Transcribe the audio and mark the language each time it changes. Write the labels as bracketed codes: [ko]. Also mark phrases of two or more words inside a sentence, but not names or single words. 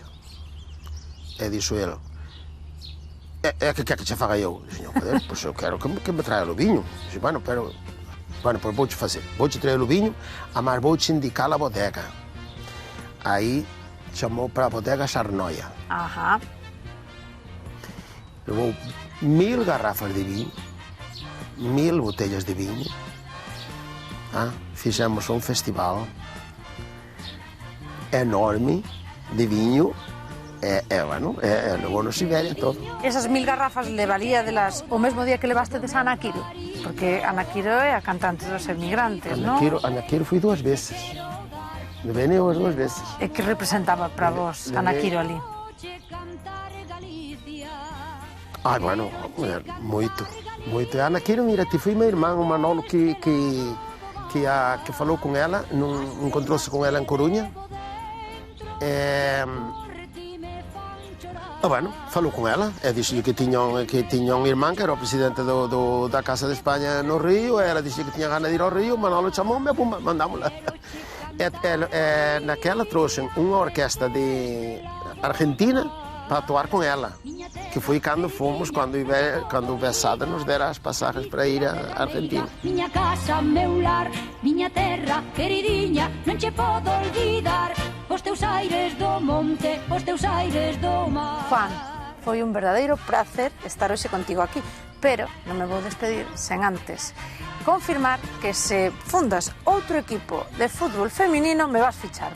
[gl] E dixo ele, que quer que che faga eu? Dixo, joder, pois eu quero que me traia o viño. Dixo, bueno, pois vou-te fazer. Vou-te traer o viño, mas vou-te indicar a bodega. Aí chamou para a bodega Charnoia. Ajá. [pt] Levou 1000 garrafas de vinho, 1000 botellas de vinho. Fizemos um festival enorme de vinho. Levou no Siberia todo. [gl] Esas 1000 garrafas levaría delas o mesmo día que levastes a Ana Quiro? Porque Ana Quiro é a cantante dos Emigrantes, non? Ana Quiro fui 2 veces. Levei as 2 veces. E que representaba para vos Ana Quiro ali? Bueno, moito. Ana Quiro, mira, [pt] ti foi meu irmão, o Manolo, que falou com ela, encontrou-se com ela em Corunha. Falou com ela, disse-lhe que tinha um irmão que era o presidente da Casa de Espanha no Rio, ela disse que tinha ganas de ir ao Rio, o Manolo chamou-me, mandamos lá. Naquela trouxe uma orquestra de Argentina para atuar com ela, que foi quando fomos, quando o Besada nos dera as passagens para ir à Argentina. Minha casa, meu lar, minha terra queridinha, [gl] non che podo olvidar os teus aires do monte, os teus aires do mar. Juan, foi un verdadeiro prazer estar hoxe contigo aquí, pero non me vou despedir sen antes confirmar que se fundas outro equipo de fútbol feminino me vas fichar.